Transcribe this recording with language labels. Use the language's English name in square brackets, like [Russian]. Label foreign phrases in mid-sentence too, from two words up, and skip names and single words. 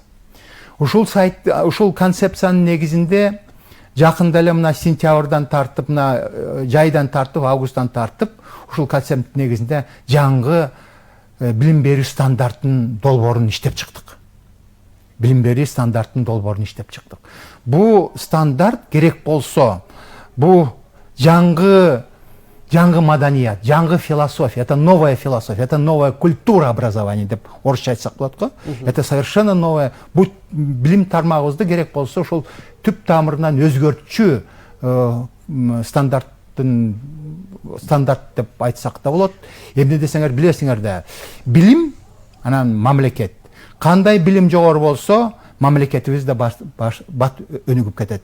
[Kyrgyz] Ушул концепциянын негизинде жакында эле мына сентябрдан тартып, мына жайдан тартып, августтан тартып, ушул концепт негизинде жаңы билим берүү стандартынын долбоорун иштеп чыктык. Билим берүү стандартынын долбоорун иштеп чыктык. Бул стандарт керек болсо, бул жаңы маданият, жаңы философия, [Russian] это новая философия, это новая культура образования [Kyrgyz] деп орусча айтсак болот го. [Russian] Это совершенно новая. [Kyrgyz] Бул билим тармагыбызды керек болсо ошол түп тамырынан өзгөртчү стандарт деп айтсак да болот. Эмне десеңер билесиңер да, билим анан мамлекет. Кандай билим жогору болсо, мамлекетибиз да бат өнүгүп кетет.